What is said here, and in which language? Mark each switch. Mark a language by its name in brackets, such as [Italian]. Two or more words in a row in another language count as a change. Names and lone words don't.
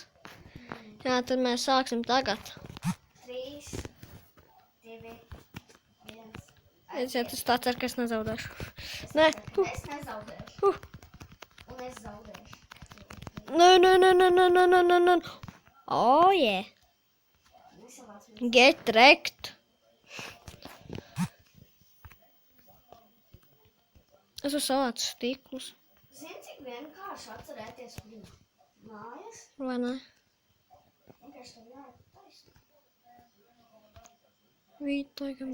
[Latvian] Jā, tad mēs sāksim tagad. 3, 2, 1. Aiziet, es tā ceru, ka es nezaudēšu. Nē. Es nezaudēšu. Un es zaudēšu. [English] No. Oh, yeah. Get wrecked. [Latvian] Es esmu savācis stiklus. Zini, cik vienkārši atcerēties viņa mājas? Vai ne? Vienkārši tev jāiet taisni. Vīt, laikam